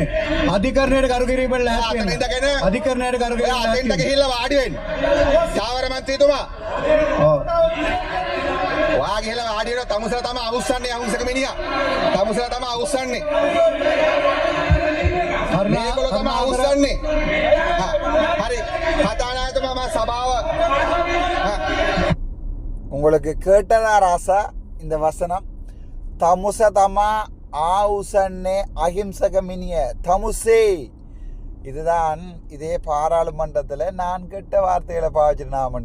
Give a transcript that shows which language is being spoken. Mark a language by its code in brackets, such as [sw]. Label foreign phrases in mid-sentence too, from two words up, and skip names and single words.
[si] අධිකරණයට කරු කිරීමෙන් ලැහැත් වෙන්න. අධිකරණයට කරු කිරීමෙන් ලැහැත් වෙන්න. ගිහිල්ලා වාඩි වෙන්න. චාවර මන්ත්‍රීතුමා. ඔව්. ඔයා ගිහිල්ලා වාඩි වෙනවා. තමුසලා තමයි අවුස්සන්නේ අහුසක මිනිහා. තමුසලා තමයි අවුස්සන්නේ. මේගොල්ලෝ තමයි අවුස්සන්නේ. හරි. [ta] கதாநாயகமா சபாவ உங்களுக்கு கேட்டதா ராசா இந்த வசனம்? [si] තමුසෙ තමා අවුස්සන්නේ අහිංසක මිනිහා තමුසේ. [ta] இதுதான் இதே பாராளுமன்றத்தில் நான் கெட்ட வார்த்தைகளை பாவிச்சிருந்தேன்.